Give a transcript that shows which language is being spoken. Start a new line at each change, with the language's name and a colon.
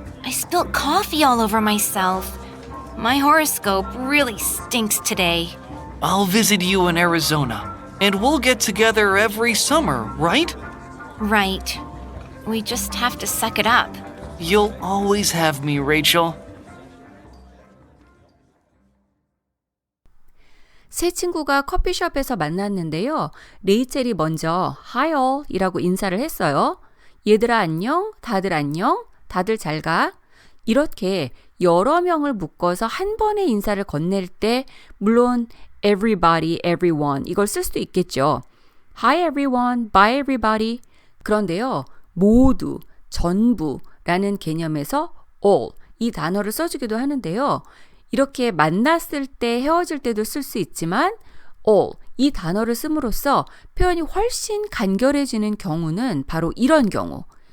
English: I spilled coffee all over myself. My horoscope really stinks today. I'll visit you in Arizona, and we'll get together every summer, right? Right. We just have to suck it up. You'll always have me, Rachel.
Korean: 세 친구가 커피숍에서 만났는데요. 레이첼이 먼저
English: Hi all
Korean: 이라고 인사를 했어요. 얘들아 안녕, 다들 안녕, 다들 잘 가. 이렇게 여러 명을 묶어서 한 번에 인사를 건넬 때 물론 everybody, everyone 이걸 쓸 수도 있겠죠.
English: Hi everyone, bye everybody.
Korean: 그런데요. 모두, 전부라는 개념에서 all 이 단어를 써주기도 하는데요. 이렇게 만났을 때 헤어질 때도 쓸 수 있지만 all 이 단어를 씀으로써 표현이 훨씬 간결해지는 경우는 바로 이런 경우.